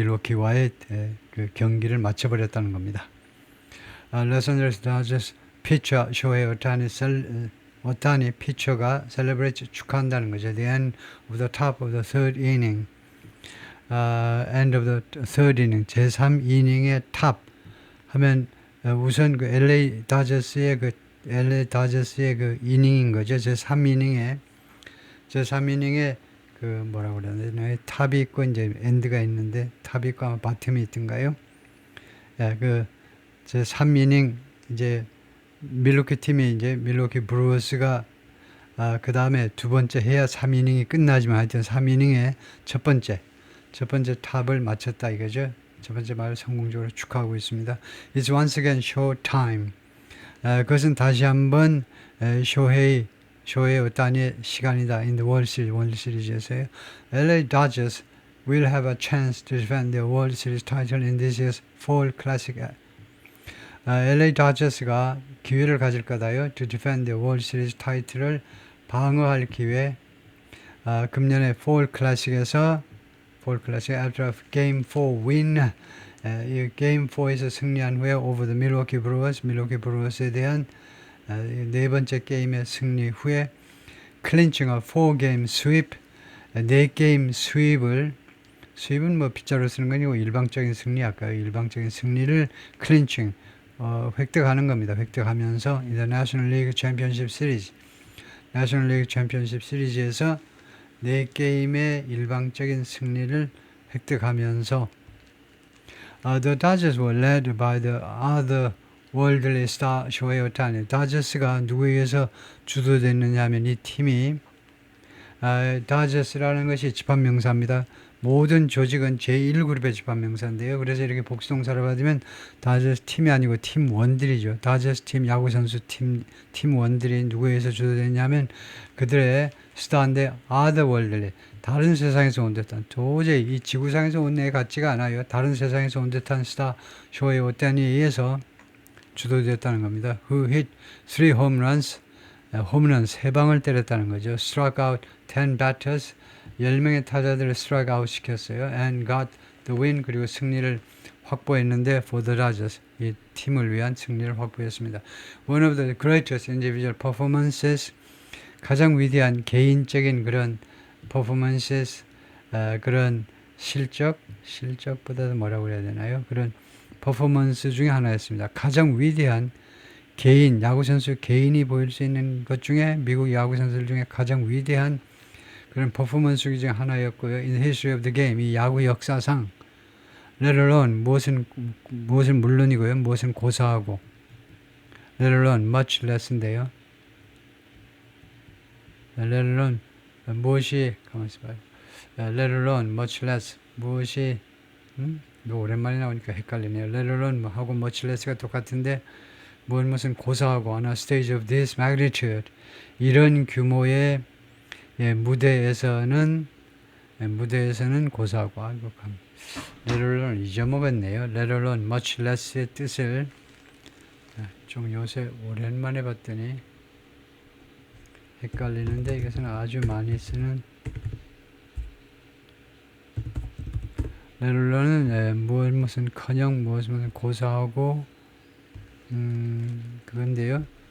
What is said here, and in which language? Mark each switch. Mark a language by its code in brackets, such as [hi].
[ko] 밀워키와의 그 경기를 맞춰버렸다는 겁니다. 로스앤젤레스 다저스 피처 쇼헤이 오타니 피처가 셀레브레이트 축하한다는 거죠. [en] The end of the top of the third inning. end of the third inning. [ko] 제3이닝의 탑 하면 우선 그 LA 다저스의 그 이닝인 거죠. 제3이닝에 그 뭐라고 그래야 되나요? 탑이 있고 이제 엔드가 있는데 탑이 있고 아마 바텀이 있던가요? 예, 그 제3이닝 이제 밀워키 팀이 이제 밀워키 브루어스가 그 다음에 두 번째 해야 3이닝이 끝나지만 하여튼 3이닝에 첫 번째 탑을 맞췄다 이거죠. 첫 번째 말을 성공적으로 축하하고 있습니다. [en] It's once again show time. [ko] 그것은 다시 한번 쇼헤이 오타니의 시간이다. [en] In the [ko] 월드 시리즈에서요. [en] LA Dodgers will have a chance to defend their World Series title in this year's Fall Classic. [ko] LA Dodgers가 기회를 가질 거다요. [en] To defend their World Series title을 [ko] 방어할 기회. 금년에 Fall Classic에서 [en] after a Game 4 win [ko] 이 게임 4에서 승리한 후에 over the 밀워키 브루어스에 대한 네 번째 게임의 승리 후에 [en] clinching a 4-game sweep [ko] 4게임 스윕은 뭐 빗자루 쓰는 건 아니고 일방적인 승리를 clinching 획득하는 겁니다. [en] 획득하면서 the National League Championship [ko] 시리즈에서 4게임의 일방적인 승리를 획득하면서 [en] The Dodgers were led by the other worldly star 쇼헤이 오타니. [ko] 다저스가 누구에 의해서 주도됐느냐 하면 이 팀이 다저스라는 것이 집합명사입니다. 모든 조직은 제1그룹의 집합명사인데요. 그래서 이렇게 복수동사를 받으면 다저스 팀이 아니고 팀원들이죠. 다저스 팀 야구선수 팀원들이 누구에 의해서 주도됐냐면 그들의 스타인데 other worldly 다른 세상에서 온 듯한 도저히 이 지구상에서 온 애 같지가 않아요. 다른 세상에서 온 듯한 스타 쇼헤이 오타니에 의해서 주도되었다는 겁니다. [en] Who hit 3 home runs [ko] 홈런 3방을 때렸다는 거죠. [en] Struck out 10 batters [ko] 10명의 타자들을 [en] strike out 시켰어요. And got the win [ko] 그리고 승리를 확보했는데 [en] for the Dodgers [ko] 이 팀을 위한 승리를 확보했습니다. [en] One of the greatest individual performances [ko] 가장 위대한 개인적인 그런 performances 그런 실적보다도 뭐라고 해야 되나요? 그런 퍼포먼스 중에 하나였습니다. 가장 위대한 개인, 야구선수 개인이 보일 수 있는 것 중에 미국 야구선수들 중에 가장 위대한 그런 퍼포먼스 중에 하나였고요. [en] In the history of the game, [ko] 이 야구 역사상 let alone 무엇은 물론이고요. 무엇은 고사하고 let alone much less인데요. let alone 무엇이 가만히 있어봐요. let alone much less 무엇이 이거 오랜만에 나오니까 헷갈리네요. let alone 하고 much less가 똑같은데 무엇은 고사하고 [en] on a stage of this magnitude [ko] 이런 규모의 예, 무대에서는 고사하고, 아이고, let alone 잊어먹었네요. let alone much less의 뜻을 좀 요새 오랜만에 봤더니 헷갈리는데, 이것은 아주 많이 쓰는 let alone은 무슨 커녕 무슨 고사하고 그건데요.